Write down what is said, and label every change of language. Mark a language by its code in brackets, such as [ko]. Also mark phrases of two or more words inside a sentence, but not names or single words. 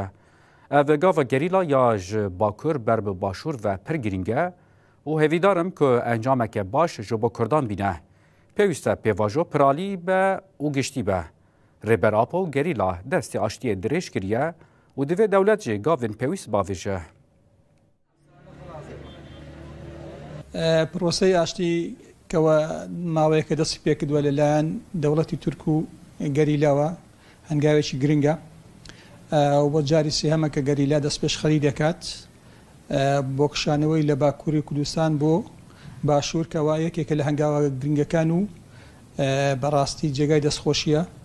[ku] Ev gava gerîla ya ji Bakur ber bi Başûr ve pir girîng e û hevîdarim ku encameke baş ji bo Kurdan bîne. Pêwîst e pêvajo piralî be û giştî be. Rêber Apo gerîla destê aştiyê dirêj kiriye û divê dewlet jê gavên pêwîst bavêje. [ckb] پرۆسەی ئاشتی کەوە ماوەیەکە دەستی پێکردووە لەلایەن دەوڵەتی تورک و گەریلاوە هەنگاوێکی گرنگە و بۆ جاری سێهەمە کە گەریلا دەست پێشخەری دەکات بۆ کشانەوەی لە باکووری کوردستان بۆ باشوور کەوا یەکێکە لە هەنگاوە گرنگەکان و بەڕاستی جێگای دەستخۆشیە.